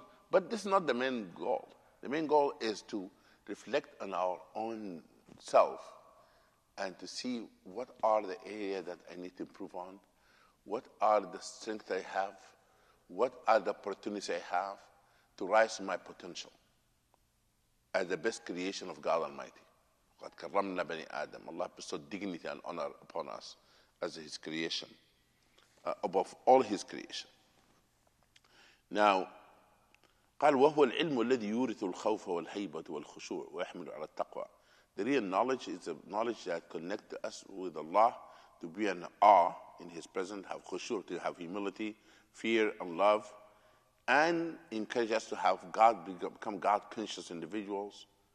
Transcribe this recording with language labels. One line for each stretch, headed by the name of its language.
English: But this is not the main goal. The main goal is to reflect on our own self and to see what are the areas that I need to improve on, what are the strengths I have, what are the opportunities I have to rise to my potential as the best creation of God Almighty.
Arabic: قَدْ كَرَّمْنَا بَنِي آدَمَ.
English: Allah bestowed dignity and honor upon us as His creation, above all His creation. Now,
Arabic: قال وهو العلم الذي يورث الخوف والهيبة والخشوع ويحمل على التقوى.
English: The real knowledge is the knowledge that connects us with Allah, to be in awe in His presence, have khushu', to have humility, fear and love, and encourage us to have become God-conscious individuals.